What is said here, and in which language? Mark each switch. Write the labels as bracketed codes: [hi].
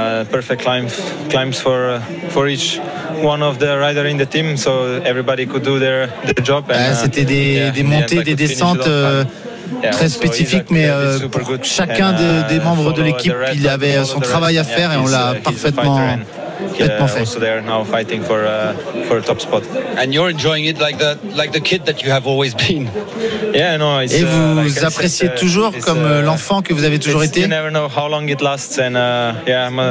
[en] Perfect climbs for each one of the rider in the team, so everybody could do their job. [fr] C'était des montées, des descentes. Très spécifique, mais pour chacun des membres de l'équipe, il avait son travail à faire et on l'a parfaitement fait. [en] Also they are now fighting for a top spot. And you're enjoying it like the kid that you have always been. Yeah, no, it's, [fr] et vous like appréciez said, toujours comme l'enfant que vous avez toujours été. [en] You never know how long it lasts and yeah,